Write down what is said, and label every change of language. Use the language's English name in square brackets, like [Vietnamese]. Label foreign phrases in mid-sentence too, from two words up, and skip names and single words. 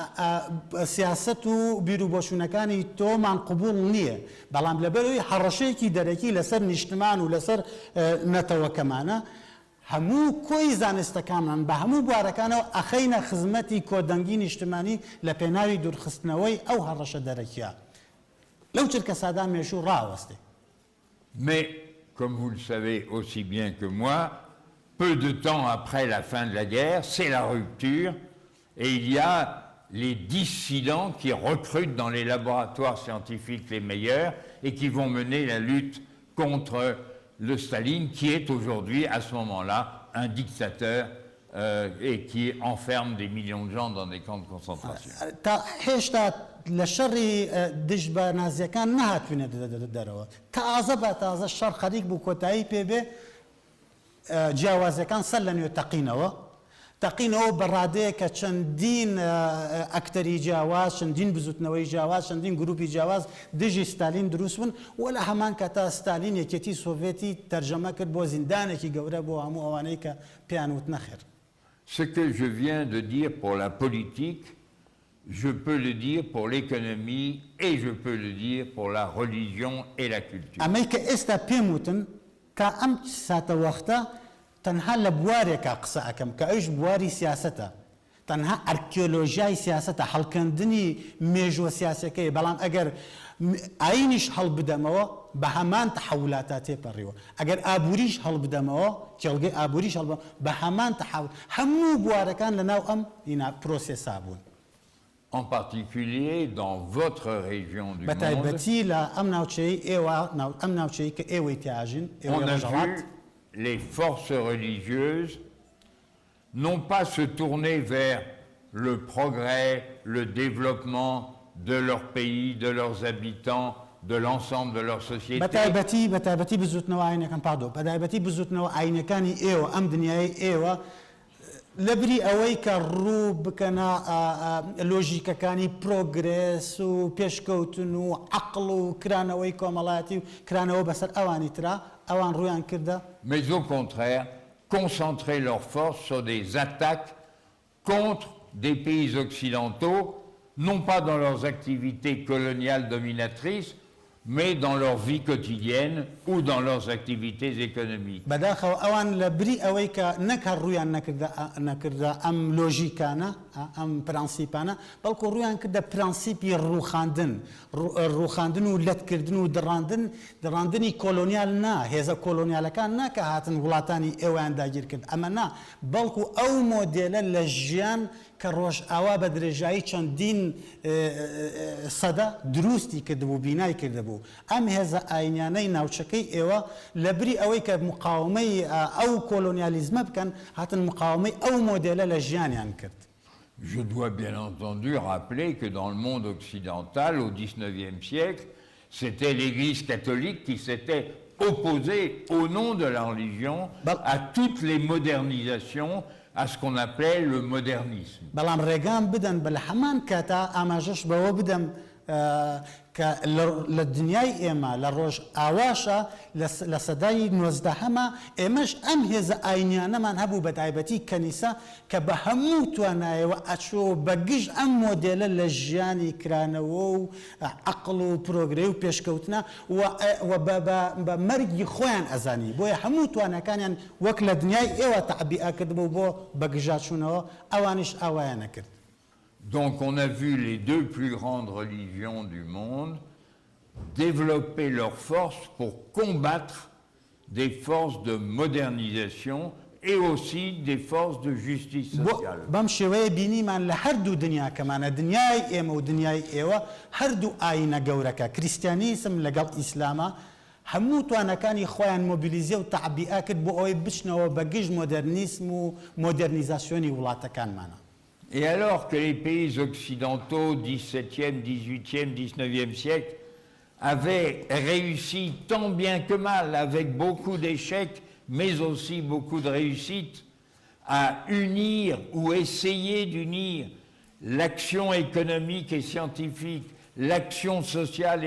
[Central Kurdish] سیاست و بیرروبۆشوونەکانی تۆمان قبول نییە بەڵام لەبەرەوەی هەڕەشەیەکی دەرەکی لەسەر نیشتمان و لەسەر نەتەوەکەمانە هەموو کۆی زانستەکانمان بە هەموو بوارەکانەوە ئەخەینە خزمەتی کۆدەنگی نیشتمانی لە پێناوی دوورخستنەوەی ئەو هەڕەشە دەرەکیە لەو چرکە سادا مێشوو ڕاوەستێ. [French] Mais, comme vous le savez aussi bien que moi, peu de temps après la fin de la guerre, c'est la rupture, et il y a les dissidents qui recrutent dans les laboratoires scientifiques les meilleurs et qui vont mener la lutte contre le Staline, qui est aujourd'hui, à ce moment-là, un dictateur et qui enferme des millions de gens dans des camps de concentration. [Central Kurdish] هێشتا لە شەڕی دژ بە نازیەکان نهاتوینە دەرەوە تازە بە تازە شەڕ خەریک بوو کۆتایی پێبێ جیاوازەکان سەر لە نوێ تەقینەوە بەڕادەیە کە چەندین ئەکتەری جیاواز چەندین بزوتنەوەی جیاواز چەندین گروپی جیاواز دژی ستالین دروست بوون و لە هەمان کاتا ستالین یەکێتی سۆڤێتی تەرجەمە کرد بۆ زیندانێکی گەورە بۆ هەموو ئەوانەی کە پێیان وتنە خێر. [French] Ce que je viens de dire pour la politique, je peux le dire pour l'économie et je peux le dire pour la religion et la culture. [Central Kurdish] ئەمەی کە ئێستا پێم وتن کە ئەم ساتە وەختە تەنها لە بوارێکە قسە ئەەکەم کە ئەوش بواری سیاسەتە تەنها ئەرکیۆلۆژیای سیاسەتە هەڵکەندنی مێژوە سیاسەکەی بەڵام ئەگەر ئاینیش هەڵ بدەمەوە بە هەمان تەحولاتا تێپەڕیوە ئەگەر ئابووریش هەڵ بدەمەوە کێڵگەی ئابووریش هەڵ بە هەمان تەحول هەموو بوارەکان لە ناو ئەم پرۆسێسا بوون. [French] En particulier dans votre région du monde, [Central Kurdish] بەتایبەتی لە ئەم ناوچەی ئەم ناوچەی کە ئێوەی تیاژین [French] on a vu les forces religieuses non pas se tourner vers le progrès, le développement de leur pays, de leurs habitants, de l'ensemble de leur société. [Central Kurdish] بەتایبەتی بزوتنەوە ئاینەکان بەتایبەتی بزوتنەوە ئاینەکانی ئێوە ئەم دنیای ئێوە لەبری ئەوەی کە ڕوو بکەنە لۆژیکەکانی پرۆگرێس و پێشکەوتن و عەقڵ و کرانەوەی کۆمەڵایەتی و کرانەوە بەسەر ئەوانی ترا ئەوان ڕوویان کردە. [French] Mais au contraire, concentrer leurs forces sur des attaques contre des pays occidentaux, non pas dans leurs activités coloniales dominatrices, mais dans leur vie quotidienne ou dans leurs activités économiques. [Central Kurdish] بەداخەوە ئەوان لە بری ئەوەی کە نەکە ڕوویان نەکردە ئەم لۆژیکانە ئەم پرانسیپانە بەڵکو ڕوویان کردە پرانسیپی ڕووخاندن و لەتکردن و دڕاندنی کۆلۆنیال نا هێزە کۆلۆنیالەکان نا کە هاتن وڵاتانی ئێوەیان داگیر کرد ئەمە نا بەڵکو ئەو مۆدێلە لە ژیان کە ڕۆژئاوا بە درێژایی چەندین سەدا دروستی کردبوو بینای کردبوو ئەم هێزە ئاینیانەی ناوچەکەی ئێوە لە بری ئەوەی کە مقاومەی ئەو کۆلۆنیالیزمە بکەن هاتن مقاومەی ئەو مۆدێلە لە ژیانیان کرد. [French] Je dois bien entendu rappeler que dans le monde occidental, au XIXe siècle, c'était l'Église catholique qui s'était opposée au nom de la religion à toutes les modernisations, à ce qu'on appelait le modernisme. [Central Kurdish] بەڵام ڕێگام بدەن بە لە هەمان کاتا ئاماژەش بەوە بدەم کە لە دنیای ئێمە لە ڕۆژ ئاواشە لە سەدای 19هەمە ئێمەش ئەم هێزە ئاینیانەمان هەبوو بە تایبەتی کەنیسە کە بە هەموو توانایەوە ئەچۆ بەگشت ئەم مۆدێلە لە ژیانی کرانەوە و عەقڵ و پرۆگرێ و پێشکەوتنە و بە مەرگی خۆیان ئەزانی بۆیە هەموو توانەکانیان وەک لە دنیای ئێوە تەعبیئە کردبوو بۆ بەگژاچوونەوە ئەوانیش ئاوایان نەکرد. [French] Donc on a vu les deux plus grandes religions du monde développer leurs forces pour combattre des forces de modernisation et aussi des forces de justice sociale. [Central Kurdish] بەم شێوەیە بینیمان لە هەردوو دنیاکەمانە دنیای ئێمە و دنیای ئێوە هەردوو ئاینە گەورەکە کریستیانیسم لەگەڵ ئیسلامە هەموو توانەکانی خۆیان مۆبیلیزیە و تەعبیئە کرد بۆ ئەوەی بچنەوە بەگشت مۆدرنیسم و مۆدرنیزاسیۆنی وڵاتەکانمانە. [French] Et alors que les pays occidentaux, 17e, 18e, 19e siècle, avaient réussi tant bien que mal, avec beaucoup d'échecs, mais aussi beaucoup de réussites, à unir ou essayer d'unir l'action économique et scientifique, l'action sociale